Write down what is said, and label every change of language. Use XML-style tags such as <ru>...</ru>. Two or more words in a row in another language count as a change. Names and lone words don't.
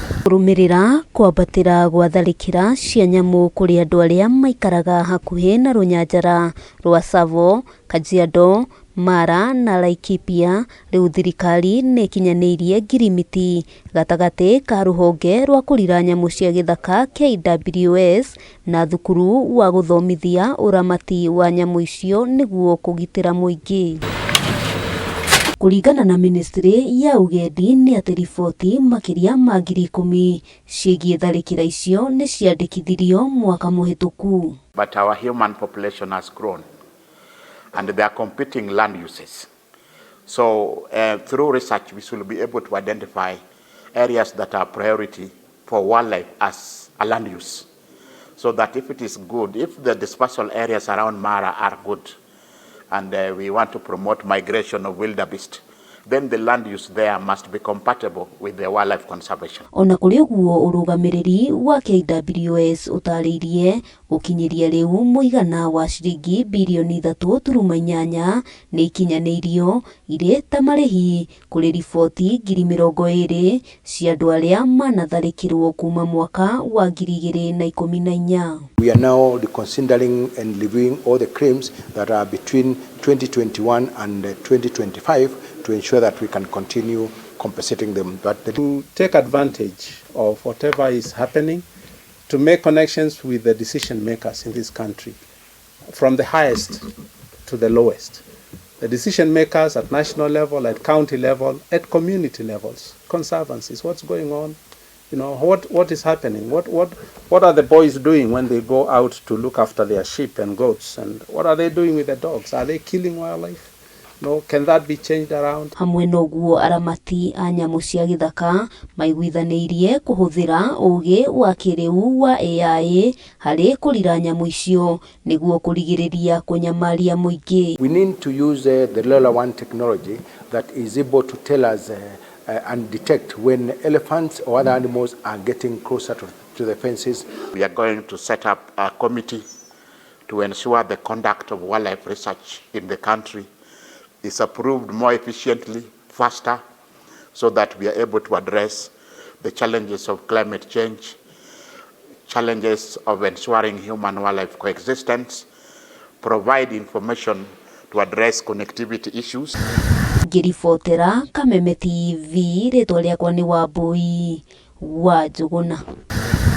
<ki>Kurumirira kwambatira gwa tharikira cia nyamu kuri andu aria maikaraga hakuhi na runyanjara rwa TSAVO, KAJIADO, Mara na LAIKIPIA, riu thirikari ni ikinyaniirie ngirimiti gatagati ka ruhonge rwa kurira nyamu cia githaka KWS na thukuru wa guthomithia uramati wa nyamu icio niguo kugitira muingi. Kuringana na Ministry ya UGENDI ni ati riboti makiria ma 10,000 ciigie tharikira icio ni ciandikithirio mwaka muhituku.</ki> <en>But our human population has grown and there are competing land uses. So through research we should be able to identify areas that are priority for wildlife as a land use. So that if it is good, if the dispersal areas around Mara are good, and we want to promote migration of wildebeest, then the land use there must be compatible with the wildlife conservation.</en> <ki>Ona kuri uguo urugamiriri wa KWS utariirie gukinyiria riu muigana wa ciringi bilioni 3.8 ni ikinyaniirio ire ta marihi kuri riboti 20,000 cia andu aria manatharikirwo kuma mwaka wa 2014.</ki> <en>We are now considering and reviewing all the claims that are between 2021 and 2025 to ensure that we can continue compensating them. But to take advantage of whatever is happening, to make connections with the decision makers in this country, from the highest to the lowest. The decision makers at national level, at county level, at community levels, conservancies, what's going on? You know, what is happening? What are the boys doing when they go out to look after their sheep and goats? And what are they doing with the dogs? Are they killing wildlife? No, can that be changed around?</en> <ki>Hamwe noguo aramati a nyamu cia githaka maiguithaniirie kuhuthira ugi wa kiriu wa AI hari kurira nyamu icio niguo kurigiriria kunyamaria muingi.</ki> <en>We need to use the Level 1 technology that is able to tell us and detect when elephants or other animals are getting closer to the fences. We are going to set up a committee to ensure the conduct of wildlife research in the country is approved more efficiently, faster, so that we are able to address the challenges of climate change, challenges of ensuring human-wildlife coexistence, provide information to address connectivity issues.</en> <ki>Ngiribotera Kameme TV, ritwa riakwa ni Wambui wa Njuguna.</ki>